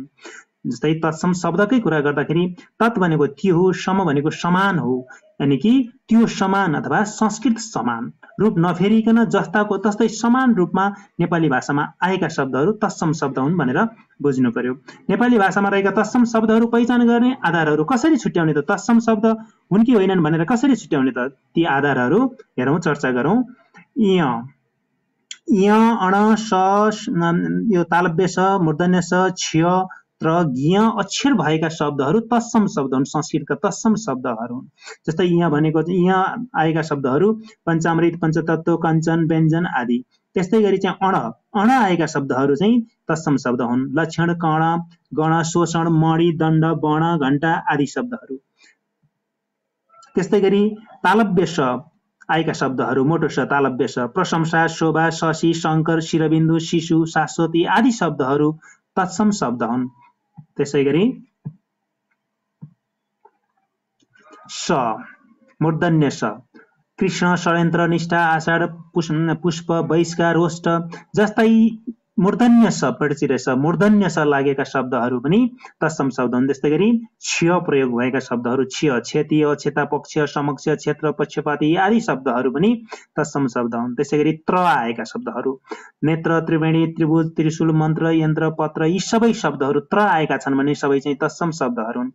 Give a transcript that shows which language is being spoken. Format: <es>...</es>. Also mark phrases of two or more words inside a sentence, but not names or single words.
<ne>जस्तै तत्सम शब्दकै कुरा गर्दाखेरि तत् भनेको त्यो हो, सम भनेको समान हो, यानि कि त्यो समान अथवा संस्कृत समान रूप नफेरिकन जस्ताको तस्तै समान रूपमा नेपाली भाषामा आएका शब्दहरू तत्सम शब्द हुन् भनेर बुझ्नु पर्यो। नेपाली भाषामा रहेका तत्सम शब्दहरू पहिचान गर्ने आधारहरू कसरी छुट्याउने त? तत्सम शब्द हुन् कि होइनन् भनेर कसरी छुट्याउने त? ती आधारहरू हेरौँ, चर्चा गरौँ। य, अण, स, यो तालव्य स, मूर्धन्य स, क्ष्य र ज्ञ अक्षर भएका शब्दहरू तत्सम शब्द हुन्, संस्कृतका तत्सम शब्दहरू हुन्। जस्तै यहाँ भनेको यहाँ आएका शब्दहरू पञ्चामृत, पञ्चतत्व, कञ्चन, व्यञ्जन आदि। त्यस्तै गरी चाहिँ अण आएका शब्दहरू चाहिँ तत्सम शब्द हुन्। लक्षण, कर्ण, गण, शोषण, मणि, दण्ड, वर्ण, घण्टा आदि शब्दहरू। त्यस्तै गरी तालव्य स आएका शब्दहरू मोटो स, तालव्य स, प्रशंसा, शोभा, शशी, शङ्कर, शिरबिन्दु, शिशु, शाश्वती आदि शब्दहरू तत्सम शब्द हुन्। त्यसै गरी स, मूर्धन्य स, कृष्ण, षड्यन्त्र, निष्ठा, आषाढ, पुष्प, बहिष्कार, रोष्ट जस्तै मूर्धन्य स, पढिचिरे स, मूर्धन्य स लागेका शब्दहरू पनि तत्सम शब्द हुन्। त्यस्तै गरी क्ष्य प्रयोग भएका शब्दहरू क्ष्य, क्षतिय, क्षेतापक्ष, समक्ष, क्षेत्र, पक्षपाती आदि शब्दहरू पनि तत्सम शब्द हुन्। त्यसै गरी त्र आएका शब्दहरू नेत्र, त्रिवेणी, त्रिभुज, त्रिशूल, मन्त्र, यन्त्र, पत्र यी सबै शब्दहरू त्र आएका छन् भने सबै चाहिँ तत्सम शब्दहरू हुन्।</ne>